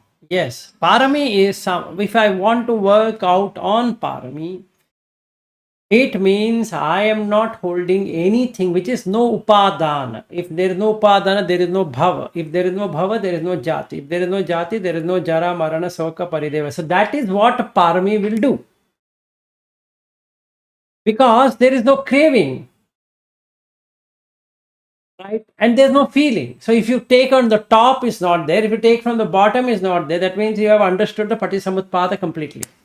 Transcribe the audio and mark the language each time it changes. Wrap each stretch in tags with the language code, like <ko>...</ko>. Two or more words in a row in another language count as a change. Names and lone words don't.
<en>Yes, parami is some. If I want to work out on parami, it means I am not holding anything which is no upadana. If there is no upadana, there is no bhava. If there is no bhava, there is no jati. If there is no jati, there is no</en> <pi>jara, marana, soka, parideva.</pi> <en>So that is what parami will do. Because there is no craving. Right? And there's no feeling. So if you take on the top, is not there. If you take from the bottom, is not there. That means you have understood the patisamutpada completely.</en>